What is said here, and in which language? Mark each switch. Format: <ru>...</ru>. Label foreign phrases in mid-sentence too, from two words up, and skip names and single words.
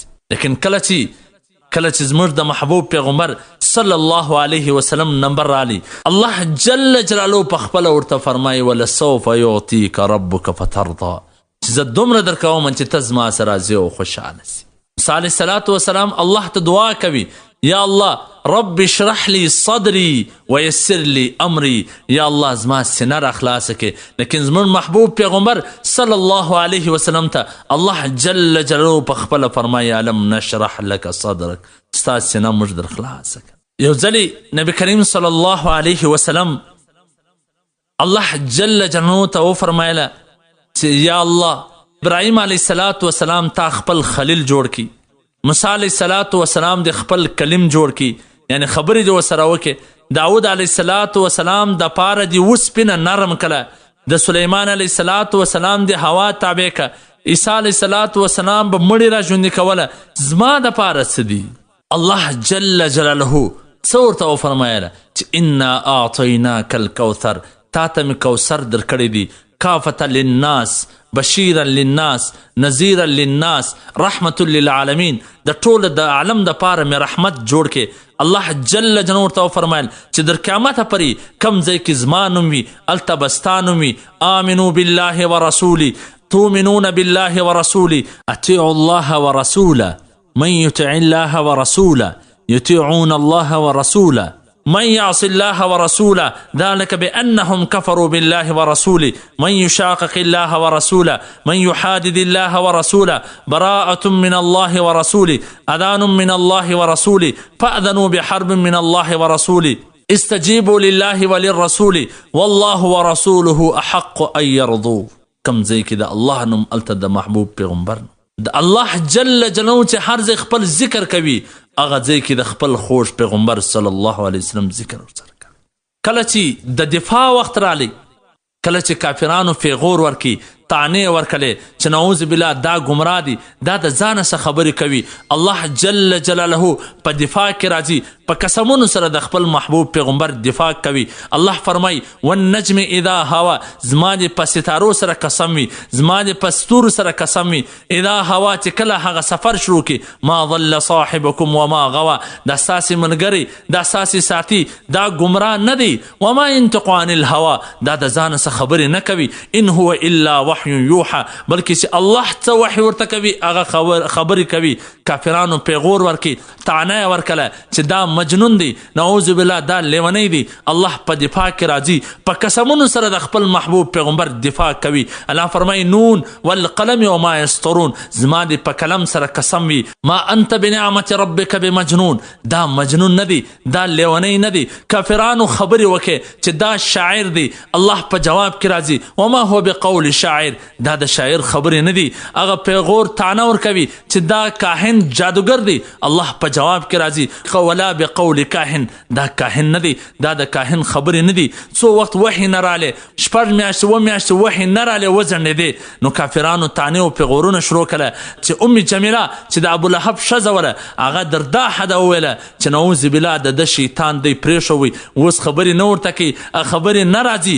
<ps>لیکن کله چې زموږ د محبوب پیغمبر</ps> <ar>صلی الله علیه وسلم</ar> <ps>نمبر رالی، الله</ps> <ar>جل جلاله</ar> <ps>په خپله ورته فرمایي</ps> <ar>ولسوف یعطیک ربک فترضا،</ar> <ps>چې زه دومره درکوم چې ته زما سره راضي او خوشحاله سي.</ps> <ar>موسی علیه السلام</ar> <ps>الله ته دعا کوي،</ps> <ar>یا الله رب اشرح لي صدري ويسر لي امري،</ar> <ps>یا الله زما سینه را خلاصه کړي. لیکن زموږ محبوب پیغمبر</ps> <ar>صلی الله علیه وسلم</ar> <ps>ته الله</ps> <ar>جل جلاله</ar> <ps>په خپله فرمایي</ps> <ar>الم نشرح لك صدرك،</ar> <ps>ستا سینه موږ در خلاصه کړه. یو ځلې نبی کریم</ps> <ar>صلی الله علیه وسلم</ar> <ps>الله</ps> <ar>جل جلاله</ar> <ps>ته وفرمایله چې یا الله ابراهیم</ps> <ar>علیه السلام</ar> <ps>تا خپل خلیل جوړ کړي، موسی</ps> <ar>علیه السلام</ar> <ps>د خپل کلیم جوړ کړي، یعنی خبرې دې ورسره وکړي. داود</ps> <ar>علیه السلام</ar> <ps>د پاره دې وسپینه نرم کړه، د سلیمان</ps> <ar>علیه السلام</ar> <ps>د هوا تابع کړه، عیسی</ps> <ar>علیه السلام</ar> <ps>به مړي را ژوندي کوله. زما د پاره څه دي؟ الله</ps> <ar>جل جلاله</ar> <ps>څه ورته وفرمایله چې</ps> <ar>انا اعطیناک الکوثر،</ar> <ps>تا ته مې کوثر درکړی دی،</ps> <ar>کافة للناس بشیرا للناس نذیرا للناس رحمت للعالمین،</ar> <ps>د ټول د عالم د پاره مې رحمت جوړ کې. الله</ps> <ar>جل جلاله</ar> <ps>ورته وفرمایل چې در قیامته پورې کم ځای کې زما نوم وي هلته به ستا نوم وي.</ps> <ar>آمنوا بالله ورسولي تؤمنون بالله ورسولي اطیعوا الله ورسوله من يطع الله ورسوله يطيعون الله ورسوله من يعص الله ورسوله ذلك بأنهم كفروا بالله ورسوله من يشاقق الله ورسوله من يحادد الله ورسوله براءة من الله ورسوله أذان من الله ورسوله فأذنوا بحرب من الله ورسوله استجيبوا لله وللرسول والله ورسوله أحق أن يرضوا.</ar> <ps>کم ځای کې د الله نوم هلته د محبوب پیغمبر د الله</ps> <ar>جل جلاله</ar> <ps>چې هر ځای خپل ذکر کوي هغه ځای کې د خپل خوږ پیغمبر</ps> <ar>صلی الله علیه وسلم</ar> <ps>ذکر ورسره کوي. کله چې د دفاع وخت رالی، کله چې کافرانو پیغور ورکړي، طعنې ورکړلې چې</ps> <ar>نعوذ بالله</ar> <ps>دا ګمراه دي، دا د ځانه څه خبرې کوي، الله</ps> <ar>جل جلاله</ar> <ps>په دفاع کې راځي، په قسمونو سره د خپل محبوب پیغمبر دفاع کوي. الله فرمایي</ps> <ar>والنجم اذا هوا،</ar> <ps>زما دې په ستارو سره قسم وي، زما دې په ستورو سره قسم وي،</ps> <ar>اذا هوا</ar> <ps>چې کله هغه سفر شروع کړي،</ps> <ar>ما ضل صاحبکم وما غوا،</ar> <ps>دا ستاسې ملګری، دا ستاسې ساتي، دا ګمراه نه دی.</ps> <ar>وما ينطق عن الهوا،</ar> <ps>دا د ځانه څه خبرې نه کوي،</ps> <ar>ان هو الا وحی یوحى،</ar> <ps>بلکې چې الله څه وحی ورته کوي هغه خبرې کوي. کافرانو پیغور ورکړي، طعنه ورکړله چې دا مجنون دی،</ps> <ar>نعوذ بالله</ar> <ps>دا لیونی دی. الله په دفاع کې راځي، په قسمونو سره د خپل محبوب پیغمبر دفاع کوي. الله فرمایي</ps> <ar>نون والقلم وما یسطرون،</ar> <ps>زما دې په قلم سره قسم وي،</ps> <ar>ما انت بنعمت ربک بمجنون،</ar> <ps>دا مجنون نه دی، دا لیونی نه دی. کافرانو خبرې وکړي چې دا شاعر دی، الله په جواب کې راځي</ps> <ar>وما هو بقول شاعر،</ar> <ps>دا د شاعر خبرې نه دي. هغه پیغور طعنه ورکوي چې دا کاهن جادوګر دی، الله په جواب کې راځي</ps> <ar>ولا بقول کاهن،</ar> <ps>دا کاهن نه دی، دا د کاهن خبرې نه دي. څو وخت وحی نه رالی، 6 میاشتې 7 میاشتې وحی نه رالی، وځنډېدې، نو کافرانو طعنې او پیغورونه شروع کړه چې ام جمیله چې د ابولهب ښځه وله هغه در دا حده وویله چې</ps> <ar>نعوذ بالله</ar> <ps>د ده شیطان دی پرېښوی، اوس خبرې نه ورته کوي، خبرې نه راځي.</ps>